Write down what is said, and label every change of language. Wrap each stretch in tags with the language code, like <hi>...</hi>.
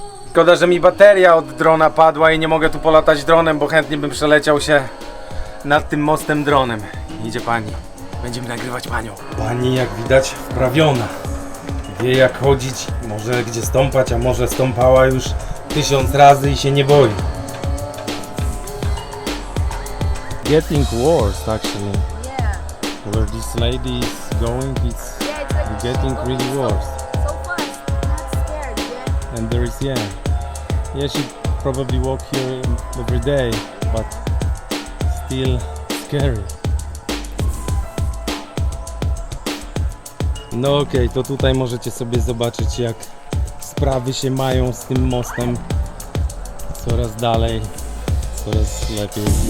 <pl>Szkoda, że mi bateria od drona padła i nie mogę tu polatać dronem, bo chętnie bym przeleciał się nad tym mostem dronem. Idzie pani. Będziemy nagrywać panią. Pani, jak widać, wprawiona. Wie jak chodzić, może gdzie stąpać, a może stąpała już 1000 razy i się nie boi.</pl> <en>Getting worse actually. Yeah. Where this lady is going, it's Yeah, it's like getting really worse. so fast. Not scared, yeah. And there is yeah, she probably walk here every day, but still scary.</en> <pl>No okej, to tutaj możecie sobie zobaczyć, jak sprawy się mają z tym mostem. Coraz dalej, coraz lepiej.</pl>